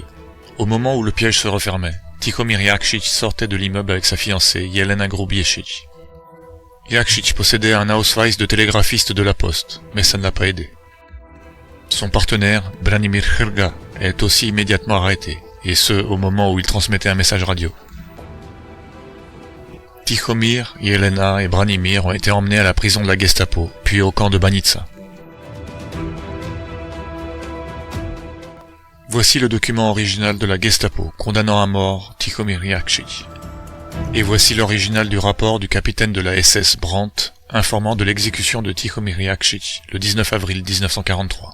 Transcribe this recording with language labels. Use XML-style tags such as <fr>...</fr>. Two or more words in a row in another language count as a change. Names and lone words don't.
<fr>Au moment où le piège se refermait, Tihomir Jakšić sortait de l'immeuble avec sa fiancée, Jelena Grubješić. Jakšić possédait un Ausweis de télégraphiste de la Poste, mais ça ne l'a pas aidé. Son partenaire, Branimir Hrga, est aussi immédiatement arrêté, et ce, au moment où il transmettait un message radio. Tihomir, Jelena et Branimir ont été emmenés à la prison de la Gestapo, puis au camp de Banitsa. Voici le document original de la Gestapo condamnant à mort Tihomir Jakšić. Et voici l'original du rapport du capitaine de la SS Brandt informant de l'exécution de Tihomir Jakšić le 19 avril 1943.</fr>